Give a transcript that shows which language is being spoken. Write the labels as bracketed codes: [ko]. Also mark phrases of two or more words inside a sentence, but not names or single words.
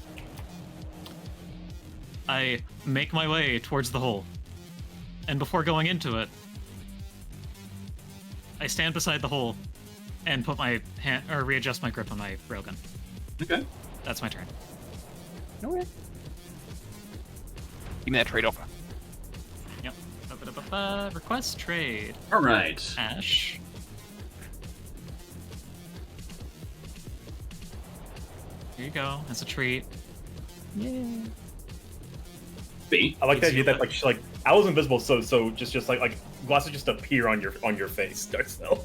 [en] I make my way towards the hole, and before going into it, I stand beside the hole and put my hand or readjust my grip on my railgun. Okay. That's my turn. Okay. Give me that trade offer. Yep. Ba-ba-da-ba-ba. Request trade. All right. Ash. Here you go. That's a treat. Yeah. B. I like the idea that like Owl's invisible, so just like glasses just appear on your face, Darcel.